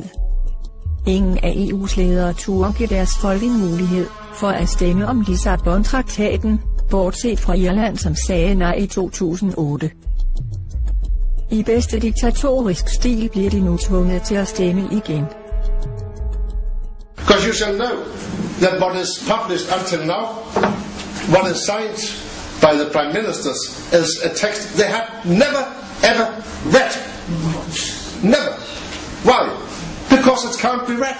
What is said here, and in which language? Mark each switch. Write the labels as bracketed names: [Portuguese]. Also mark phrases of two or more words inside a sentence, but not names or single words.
[Danish] Ingen af EU's ledere turde give deres folk en mulighed for at stemme om Lissabon-traktaten, bortset fra Irland, som sagde nej i 2008. I bedste diktatorisk stil bliver de nu tvunget til at stemme igen. [English] Because you shall know that what is published until now, what is signed by the Prime Ministers, is a text they have never ever read. Never. Why? Because it can't be read.